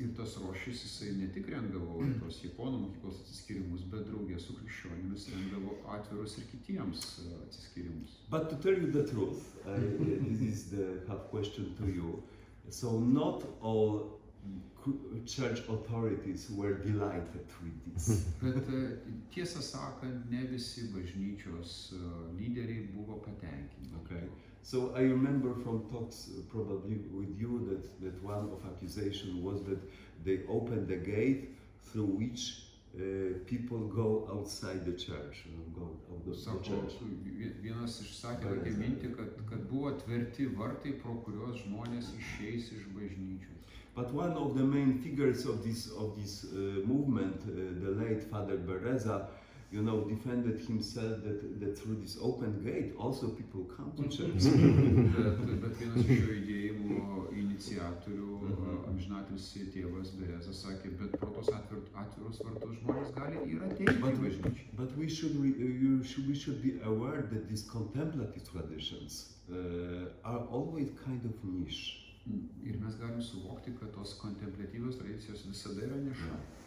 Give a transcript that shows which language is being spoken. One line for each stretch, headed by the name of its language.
Lithuanian: Ir tas Rošis, jisai ne tik rengdavo tos Japonų mokyklos atsiskyrimus, bet draugė su krikščionimis rengdavo atvirus ir kitiems atsiskyrimus.
English: But to tell you the truth, this is the half question to you. So not all church authorities were delighted with this.
Lithuanian: Bet tiesą sakant, ne visi bažnyčios lyderiai buvo patenkinti.
English: Okay. So I remember from talks probably with you that one of accusation was that they opened the gate through which people go outside the church, go out of the
Lithuanian: Sako,
English: church.
Lithuanian: vienas išsakė tokią mintį, kad buvo atverti vartai, pro kuriuos žmonės išeis iš bažnyčios.
English: But one of the main figures of this movement, the late Father Bereza, defended himself that through this open gate also people come to church.
Lithuanian: Bet vienas iš šio judėjimo iniciatorių, amžinatilsį tėvas Bereza, sakė, bet pro tos atvirus vartus žmonės gali ir ateiti į bažnyčią.
English: But we should be aware that these contemplative traditions are always kind of niche.
Lithuanian: Ir mes galim suvokti, kad tos kontempliatyvios tradicijos visada yra niša.